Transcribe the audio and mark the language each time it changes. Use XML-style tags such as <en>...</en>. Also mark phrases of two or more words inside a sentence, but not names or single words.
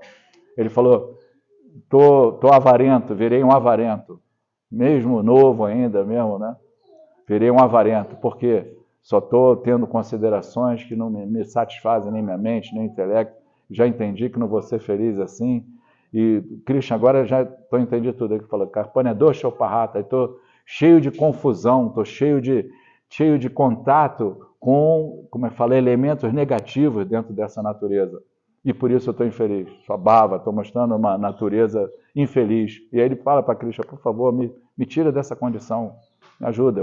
<pt>Ele falou, tô avarento, virei um avarento, mesmo novo ainda, mesmo, né? virei um avarento, porque só estou tendo considerações que não me satisfazem nem minha mente, nem intelecto, já entendi que não vou ser feliz assim, e Krishna, agora já estou entendido tudo. Ele falou,</pt> <sa>Karpanya dosha upahata,</sa> <pt>estou cheio de confusão, estou cheio de contato com, como eu falei, elementos negativos dentro dessa natureza. E por isso eu estou infeliz. Sua bava, estou mostrando uma natureza infeliz. E aí ele fala para Krishna, por favor, me tira dessa condição, me ajuda.</pt>